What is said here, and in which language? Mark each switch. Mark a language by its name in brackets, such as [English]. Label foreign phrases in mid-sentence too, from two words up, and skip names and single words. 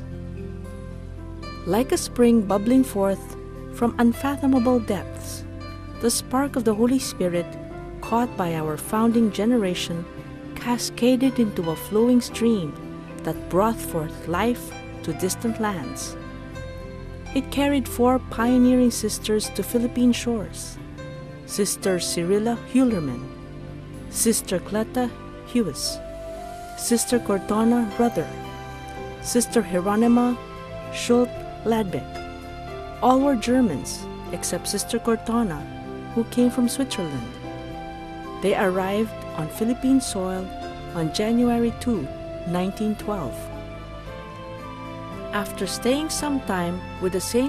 [English] Like a spring bubbling forth from unfathomable depths, the spark of the Holy Spirit, caught by our founding generation, cascaded into a flowing stream that brought forth life to distant lands. It carried four pioneering sisters to Philippine shores: Sister Cyrilla Hulerman, Sister Cleta Hewes, Sister Cortona Ruther, Sister Hieronima Schult-Ladbeck. All were Germans except Sister Cortona, who came from Switzerland. They arrived on Philippine soil on January 2, 1912. After staying some time with the St.